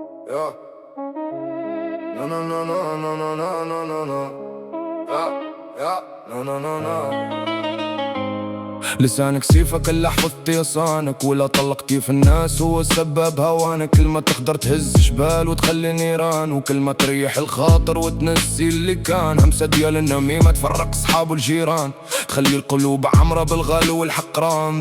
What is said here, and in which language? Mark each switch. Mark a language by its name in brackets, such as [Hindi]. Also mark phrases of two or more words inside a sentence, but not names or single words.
[English] Yeah. No, no, no, no, no, no, no, no, no, no. Yeah, yeah. No, no, no, no. [Arabic] لسانك سيفك اللي حفظت يصانك، ولا طلق كيف الناس هو سبب هوانك. كلمة تقدر تهز جبال وتخلي نيران، وكلمة تريح الخاطر وتنسي اللي كان. همسة ديال النميمة تفرق صحاب والجيران، تخلي القلوب عمرة بالغالو والحقران.